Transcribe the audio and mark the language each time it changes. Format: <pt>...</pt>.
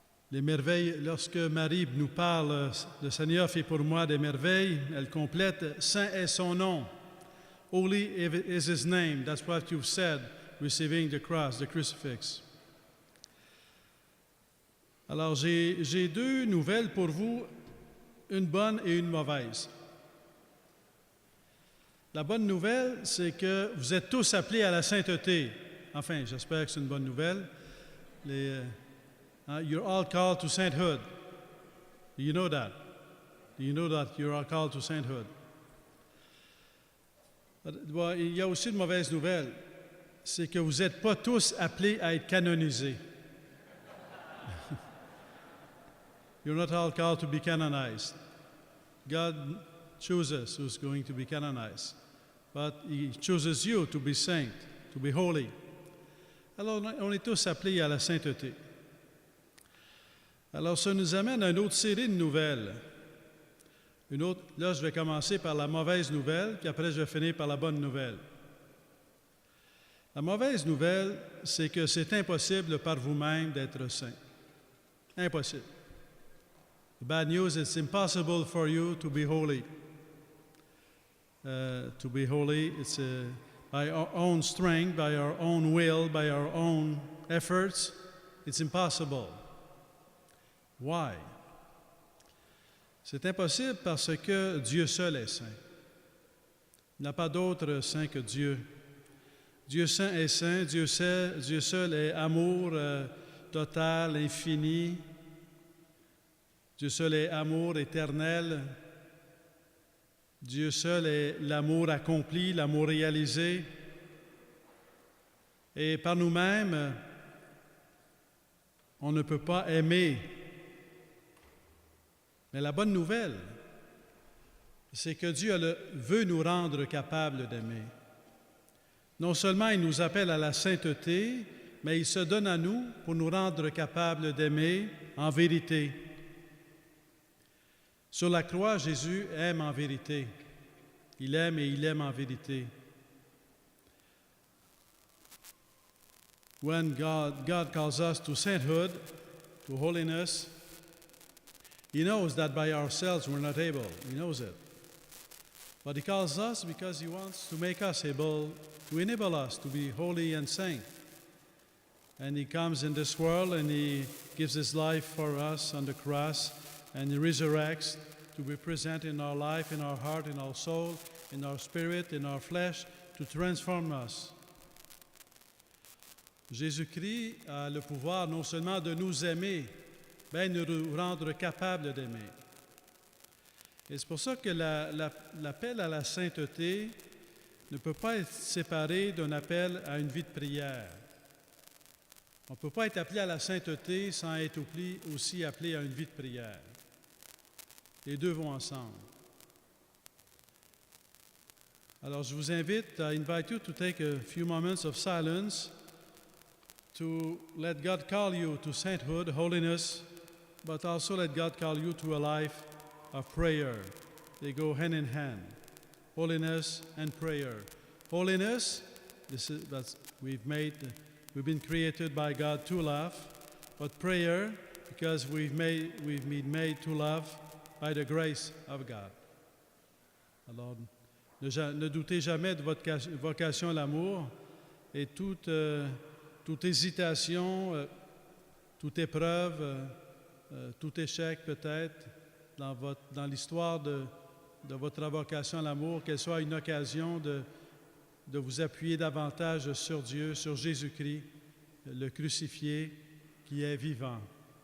<fr>Les merveilles, lorsque Marie nous parle, le Seigneur fait pour moi des merveilles, elle complète, Saint est son nom.</fr> <en>Holy is his name. That's what you've said, receiving the cross, the crucifix.</en> <fr>Alors, j'ai deux nouvelles pour vous, une bonne et une mauvaise. La bonne nouvelle, c'est que vous êtes tous appelés à la sainteté. Enfin, j'espère que c'est une bonne nouvelle.</fr> <en>You're all called to sainthood. Do you know that? Do you know that you're all called to sainthood?</en> <fr>Il y a aussi une mauvaise nouvelle, c'est que vous n'êtes pas tous appelés à être canonisés.</fr> <en>You're not all called to be canonized. God chooses who's going to be canonized, but He chooses you to be saint, to be holy.</en> <fr>Alors, on est tous appelés à la sainteté. Alors, ça nous amène à une autre série de nouvelles. Là, je vais commencer par la mauvaise nouvelle, puis après, je vais finir par la bonne nouvelle. La mauvaise nouvelle, c'est que c'est impossible par vous-même d'être saint. Impossible.</fr> <en>The bad news, it's impossible for you to be holy. To be holy, it's by our own strength, by our own will, by our own efforts. It's impossible. Why?</en> <fr>C'est impossible parce que Dieu seul est saint. Il n'y a pas d'autre saint que Dieu. Dieu saint est saint, Dieu seul est amour total, infini. Dieu seul est amour éternel. Dieu seul est l'amour accompli, l'amour réalisé. Et par nous-mêmes, on ne peut pas aimer. Mais la bonne nouvelle, c'est que Dieu veut nous rendre capables d'aimer. Non seulement il nous appelle à la sainteté, mais il se donne à nous pour nous rendre capables d'aimer en vérité. Sur la croix, Jésus aime en vérité. Il aime et il aime en vérité.</fr> <en>When God calls us to sainthood, to holiness, He knows that by ourselves we're not able. He knows it. But He calls us because He wants to make us able, to enable us to be holy and saint. And He comes in this world and He gives His life for us on the cross, and He resurrects to be present in our life, in our heart, in our soul, in our spirit, in our flesh, to transform us.</en> <fr>Jésus-Christ a le pouvoir non seulement de nous aimer, mais de nous rendre capables d'aimer. Et c'est pour ça que l'appel à la sainteté ne peut pas être séparé d'un appel à une vie de prière. On ne peut pas être appelé à la sainteté sans être aussi appelé à une vie de prière. Les deux vont ensemble. Alors, je vous invite,</fr> <en>I invite you to take a few moments of silence to let God call you to sainthood, holiness, but also let God call you to a life of prayer. They go hand in hand, holiness and prayer. Holiness, we've been created by God to love, but prayer, because we've been made to love by the grace of God.</en> <fr>Alors, ne doutez jamais de votre vocation à l'amour et toute hésitation, toute épreuve, tout échec peut-être dans l'histoire de votre vocation à l'amour, qu'elle soit une occasion de vous appuyer davantage sur Dieu, sur Jésus-Christ, le crucifié qui est vivant.</fr>